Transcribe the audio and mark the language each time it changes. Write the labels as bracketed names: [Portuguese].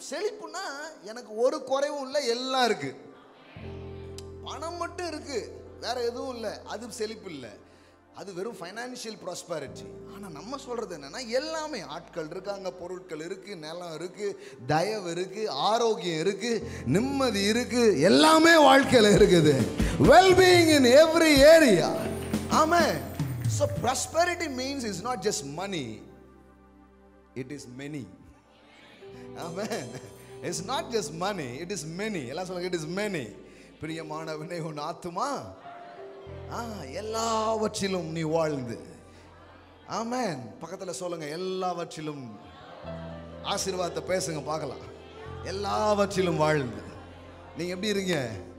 [Tamil] செழிப்புனா எனக்கு ஒரு குறைவும் இல்லை, எல்லாம் இருக்கு. பணம் மட்டும் இருக்கு, வேற எதுவும் இல்லை, அது செழிப்பு இல்லை. அது வெறும் ஃபைனான்சியல் ப்ராஸ்பெரிட்டி. ஆனால் நம்ம சொல்றது என்னன்னா எல்லாமே ஆட்கள் இருக்காங்க, பொருட்கள் இருக்கு, நிலம் இருக்கு, தயவு இருக்கு, ஆரோக்கியம் இருக்கு, நிம்மதி இருக்கு, எல்லாமே வாழ்க்கையில் இருக்குது. [English] Wellbeing in every area. Amen. So prosperity means it's not just money, it is many. Amen. It's not just money, it is many. [Tamil] எல்லாம் சொல்லுங்க, [English] it is many. [Tamil] பிரியமானவனே, உன் ஆத்துமா எல்லாவற்றிலும் நீ வாழ்ந்து. ஆமென். பக்கத்துல சொல்லுங்க, எல்லாவற்றிலும். ஆசீர்வாதத்தை பேசுங்க பார்க்கலாம். எல்லாவற்றிலும் வாழ்ந்து நீங்க எப்படி இருங்க?